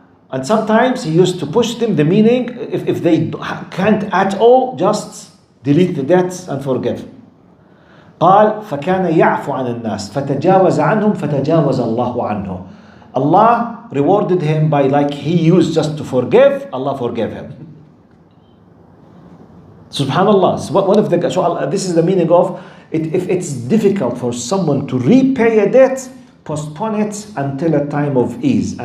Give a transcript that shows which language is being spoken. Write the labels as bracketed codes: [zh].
[en] And sometimes he used to push them, the meaning, if they can't at all, just delete the debts and forgive. [ar] قال فكان يعفو عن الناس فتجاوز عنهم فتجاوز الله عنه. [en] Allah rewarded him by, like he used just to forgive, Allah forgave him. Subhanallah. So this is the meaning of it. If it's difficult for someone to repay a debt, postpone it until a time of ease.